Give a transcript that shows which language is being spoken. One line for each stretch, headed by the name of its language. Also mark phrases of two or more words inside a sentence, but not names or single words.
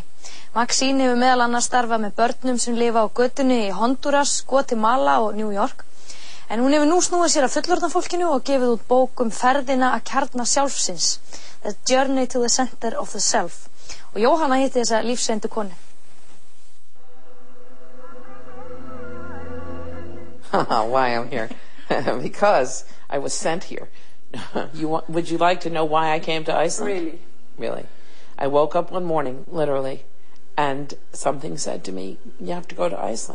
Icelandic: Maxine hefur meðal annars starfað með börnum sem lifa á götunni í Honduras, Guatemala og New York. En hún hefur nú snúið sér að fullorðna fólkinu og gefið út bók ferðina að kjarna sjálfsins, The Journey to the Center of the Self. Og Jóhanna hitti þessa lífsreyndu konu.
English: Why I'm here? Because I was sent here. Would you like to know why I came to Iceland? Really? Really. I woke up one morning, literally, and something said to me, you have to go to Iceland.